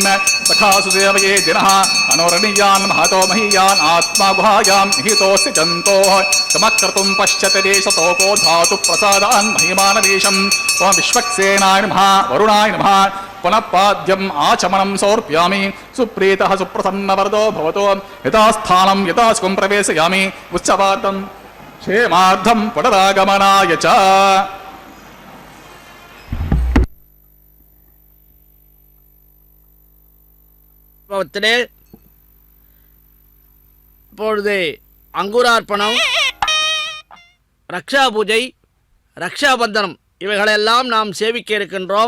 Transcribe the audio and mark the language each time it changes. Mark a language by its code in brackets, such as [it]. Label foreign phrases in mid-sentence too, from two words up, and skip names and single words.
[sa] सखासु देवये दिनः अनोरणीयान् महतो महीयान् आत्मा गुहायां निहितोऽसि जन्तोः समक्रतुं पश्यति देशतो को धातु प्रसादान् महिमानवेशम् ओं विश्वक्सेनाय नमः वरुणाय नमः पुनः पाद्यम् आचमनं समर्पयामि सुप्रीतः सुप्रसन्नवरदो भवतो यथास्थानं यथासुखं प्रवेशयामि उत्सवार्थं क्षेमार्थं पुनरागमनाय च [ta] இப்பொழுது அங்குரார்ப்பணம், ரக்ஷா பூஜை, ரக்ஷாபந்தனம் இவைகளெல்லாம் நாம் சேவிக்க இருக்கின்றோம்.